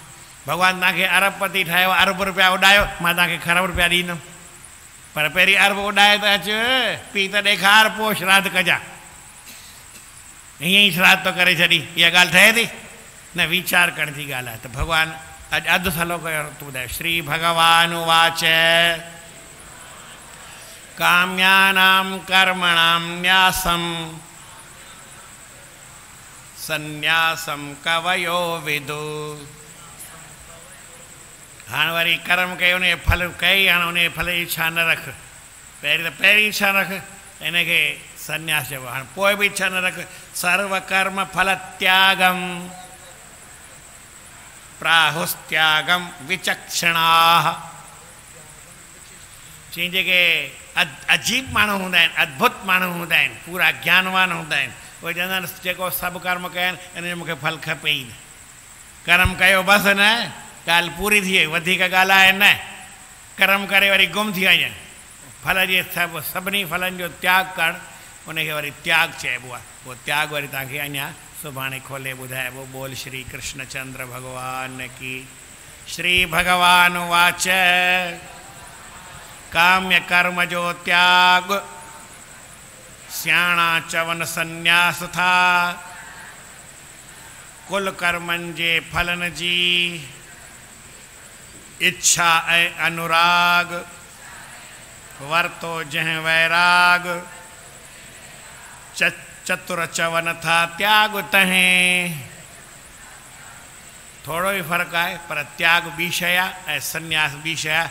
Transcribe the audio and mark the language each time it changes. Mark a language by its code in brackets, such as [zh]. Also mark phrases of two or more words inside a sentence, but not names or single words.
[sd] भॻवानु तव्हांखे अरबपति ठाहियो, अरब रुपया उॾायो, मां तव्हांखे खरब रुपया ॾींदुमि। पर पहिरीं अरब उॾाए त अच, पी त ॾेखार, पोइ श्राद्ध कजां। हीअं ई श्राद्ध तो करे छॾी, इहा ॻाल्हि ठहे थी? न, वीचार करण जी ॻाल्हि आहे। त भॻवानु अॼु अधु थलो कयो, तूं ॿुधाए। [sa] श्री भगवान उवाच काम्यानां कर्मणां न्यासं संन्यासं कवयो विदु। [sd] हाणे वरी कर्म कयो, उन फल कई, हाणे उन फल जी इच्छा न रख। पहिरीं त पहिरीं इच्छा रख, इनखे संन्यास चइबो। हाणे पोइ बि इच्छा न रख। [sa] सर्व कर्म फल त्यागम प्राहुस्त्यागम विचक्षणाः। [sd] चई जेके अजीब माण्हू हूंदा आहिनि, अद्भुत माण्हू हूंदा आहिनि, पूरा ज्ञानवान हूंदा आहिनि, उहे चवंदा आहिनि जेको सभु कर्म कया आहिनि इन जो मूंखे फल खपे ई न। कर्म कयो बसि, न ॻाल्हि पूरी थी वई, वधीक ॻाल्हाए न। कर्म करे वरी गुम थी वञनि। फल जे सभिनी फलनि जो त्याग करणु, उनखे वरी त्याग चइबो आहे। उहो त्याग वरी तव्हांखे अञा सुभाणे खोले ॿुधाइबो। [hi] बोल श्री कृष्णचंद्र भॻवान की। [sd] श्री भगवान वाच काम्य कर्म जो त्याग सियाणा चवन संन्यास था। कुल कर्मनि जे फलनि जी इच्छा ऐं अनुराग, वरतो जंहिं वैराग। चतुर चवन था त्याग तहें। थोरो ई फ़र्क़ु आहे, पर त्याग ॿी शइ आहे ऐं संन्यास ॿी शइ आहे।